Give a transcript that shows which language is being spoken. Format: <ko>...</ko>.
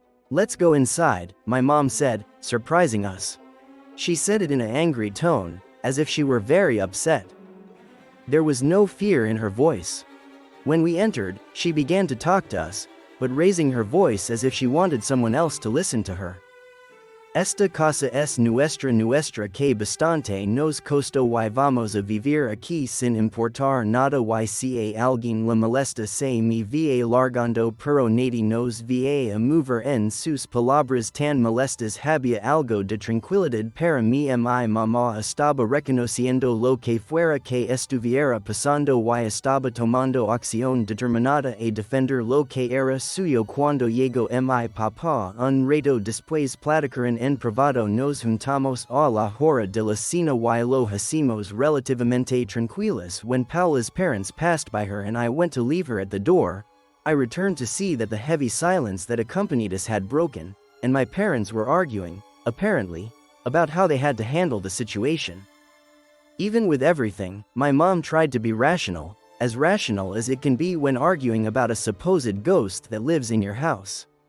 <en>"Let's go inside," my mom said, surprising us. She said it in an angry tone, as if she were very upset. There was no fear in her voice. When we entered, she began to talk to us, but raising her voice as if she wanted someone else to listen to her.</en> <es>"Esta casa es nuestra que bastante nos costó y vamos a vivir aquí sin importar nada y si a alguien le molesta se me va largando pero nadie nos va a mover en sus palabras tan molestas había algo de tranquilidad para mí mi mamá estaba reconociendo lo que fuera que estuviera pasando y estaba tomando acción determinada a defender lo que era suyo cuando llegó mi papá un rato después platicaron en privado nos juntamos a la hora de la cena y lo hacimos relativamente tranquilos.</es> <en>When Paula's parents passed by her and I went to leave her at the door, I returned to see that the heavy silence that accompanied us had broken, and my parents were arguing, apparently, about how they had to handle the situation. Even with everything, my mom tried to be rational as it can be when arguing about a supposed ghost that lives in your house.</en>